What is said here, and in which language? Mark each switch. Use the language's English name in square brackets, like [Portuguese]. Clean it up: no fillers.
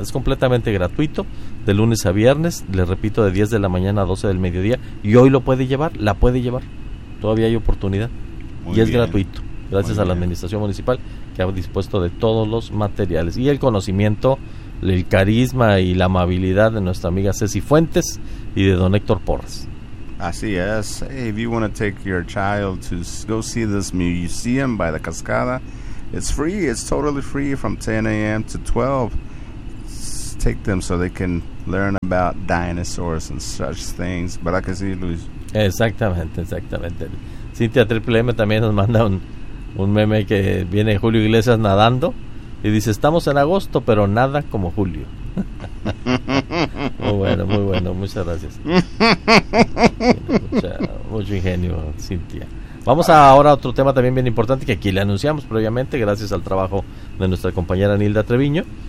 [Spanish] Es completamente gratuito, de lunes a viernes, le repito, de 10 de la mañana a 12 del mediodía. Y hoy lo puede llevar, la puede llevar. todavía hay oportunidad. Muy y es bien. Gratuito, gracias a la administración municipal, que ha dispuesto de todos los materiales y el conocimiento, el carisma y la amabilidad de nuestra amiga Ceci Fuentes y de don Héctor Porras. Así es. [English] Hey, if you want to take your child to go see this museum by the Cascada, it's free, it's totally free from 10 a.m. to 12. Take them so they can learn about dinosaurs and such things. [Spanish] ¿Verdad que sí, Luis? Exactamente, exactamente. Cintia Triple M también nos manda un meme que viene Julio Iglesias nadando y dice, estamos en agosto, pero nada como julio. Muy bueno, muy bueno, muchas gracias. Mucho ingenio, Cintia. Vamos a ahora a otro tema también bien importante que aquí le anunciamos previamente, gracias al trabajo de nuestra compañera Nilda Treviño.